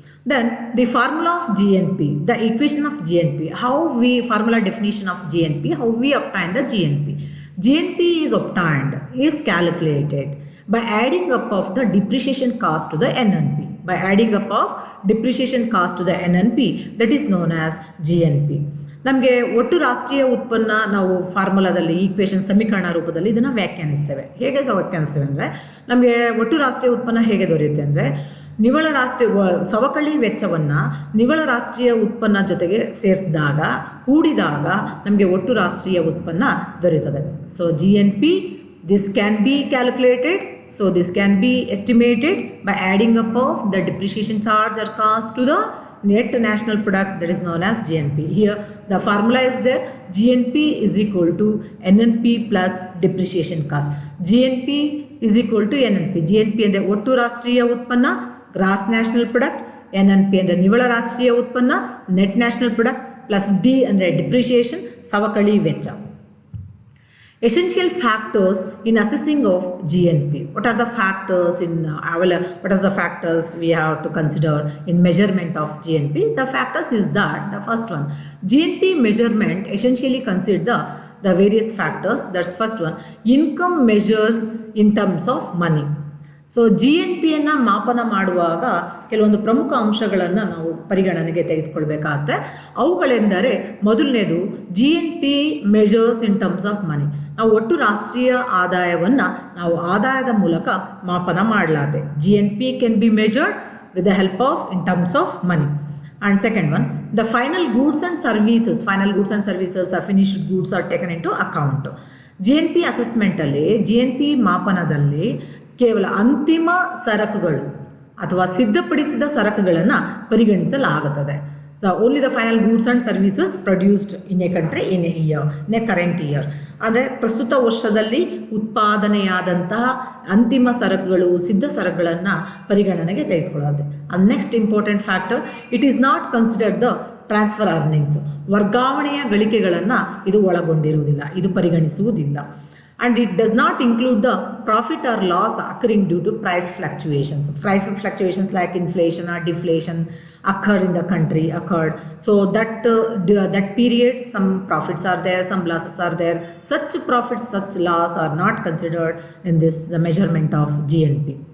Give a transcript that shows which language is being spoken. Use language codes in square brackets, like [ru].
[en] Then the formula of GNP, the equation of GNP, formula definition of GNP, how we obtain the GNP. GNP is calculated by adding up of the depreciation cost to the NNP. By adding up of depreciation cost to the NNP, that is known as GNP. [kn] ನಮಗೆ ಒಟ್ಟು ರಾಷ್ಟ್ರೀಯ ಉತ್ಪನ್ನ ನಾವು ಫಾರ್ಮುಲಾದಲ್ಲಿ equation ಸಮೀಕರಣ ರೂಪದಲ್ಲಿ ಇದನ್ನು ವ್ಯಾಖ್ಯಾನಿಸ್ತೇವೆ. ಹೇಗೆ ವ್ಯಾಖ್ಯಾನಿಸ್ತೇವೆ ಅಂದರೆ, ನಮಗೆ ಒಟ್ಟು ರಾಷ್ಟ್ರೀಯ ಉತ್ಪನ್ನ ಹೇಗೆ ದೊರೆಯುತ್ತೆ ಅಂದರೆ, ಸವಕಳಿ ವೆಚ್ಚವನ್ನು ನಿವ್ವಳ ರಾಷ್ಟ್ರೀಯ ಉತ್ಪನ್ನ ಜೊತೆಗೆ ಕೂಡಿದಾಗ ನಮಗೆ ಒಟ್ಟು ರಾಷ್ಟ್ರೀಯ ಉತ್ಪನ್ನ ದೊರೆಯುತ್ತದೆ. [en] So GNP, this can be calculated, so this can be estimated by adding up of the depreciation charge or cost to the net national product, that is known as GNP. Here the formula is there, GNP is equal to NNP plus depreciation cost. GNP is equal to NNP. [kn] GNP ಅಂದರೆ ಒಟ್ಟು ರಾಷ್ಟ್ರೀಯ ಉತ್ಪನ್ನ, [en] gross national product, [kn] NNP ಅಂದರೆ ನಿವ್ವಳ ರಾಷ್ಟ್ರೀಯ ಉತ್ಪನ್ನ, [en] net national product, plus [kn] D ಅಂದರೆ depreciation, ಸವಕಳಿ ವೆಚ್ಚ. [en] Essential factors in assessing of GNP. What are the factors what are the factors we have to consider in measurement of GNP? The factors is that the first one, GNP measurement essentially consider the various factors. That's first one, income measures in terms of money. [kn] So GNPಯನ್ನು ಮಾಪನ ಮಾಡುವಾಗ ಕೆಲವೊಂದು ಪ್ರಮುಖ ಅಂಶಗಳನ್ನು ನಾವು ಪರಿಗಣನೆಗೆ ತೆಗೆದುಕೊಳ್ಬೇಕಾಗುತ್ತೆ. ಅವುಗಳೆಂದರೆ, ಮೊದಲನೇದು [en] GNP measures in terms of money. [kn] ನಾವು ಒಟ್ಟು ರಾಷ್ಟ್ರೀಯ ಆದಾಯವನ್ನು ನಾವು ಆದಾಯದ ಮೂಲಕ ಮಾಪನ ಮಾಡಲಾಗುತ್ತೆ. [en] GNP can be measured with the help of in terms of money. And second one, the final goods and services or finished goods are taken into account. [kn] GNP ಅಸೆಸ್ಮೆಂಟಲ್ಲಿ, GNP ಮಾಪನದಲ್ಲಿ ಕೇವಲ ಅಂತಿಮ ಸರಕುಗಳು ಅಥವಾ ಸಿದ್ಧಪಡಿಸಿದ ಸರಕುಗಳನ್ನು ಪರಿಗಣಿಸಲಾಗುತ್ತದೆ. [en] So only the final goods and services produced in a country in a year, in a current year. [kn] ಅಂದರೆ ಪ್ರಸ್ತುತ ವರ್ಷದಲ್ಲಿ ಉತ್ಪಾದನೆಯಾದಂತಹ ಅಂತಿಮ ಸರಕುಗಳು, ಸಿದ್ಧ ಸರಕುಗಳನ್ನು ಪರಿಗಣನೆಗೆ ತೆಗೆದುಕೊಳ್ಳುತ್ತೆ. [en] And next important factor, it is not considered the transfer earnings. [kn] ವರ್ಗಾವಣೆಯ ಗಳಿಕೆಗಳನ್ನು ಇದು ಒಳಗೊಂಡಿರುವುದಿಲ್ಲ, ಇದು ಪರಿಗಣಿಸುವುದಿಲ್ಲ. [en] And it does not include the profit or loss occurring due to price fluctuations. Price fluctuations like inflation or deflation occurred in the country. So that period, some profits are there, some losses are there. Such profits, such loss are not considered in the measurement of GNP.